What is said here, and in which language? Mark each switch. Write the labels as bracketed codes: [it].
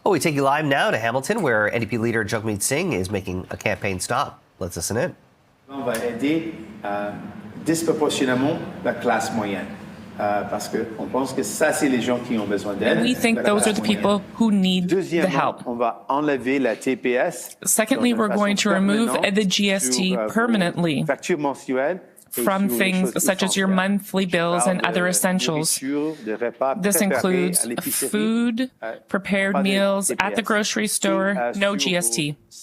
[en] Oh, we take you live now to Hamilton, where NDP Leader Jagmeet Singh is making a campaign stop. Let's listen in. [fr] On va aider disproportionnellement la classe moyenne. Parce qu'on pense que ça, c'est les gens qui ont besoin d'aide. [en] We think those are the people who need the help. [fr] On va enlever la TPS. [en] Secondly, we're going to remove the GST permanently [fr] Facture mensuelle. [en] From things such as your monthly bills and other essentials. This includes food, prepared meals at the grocery store, no GST.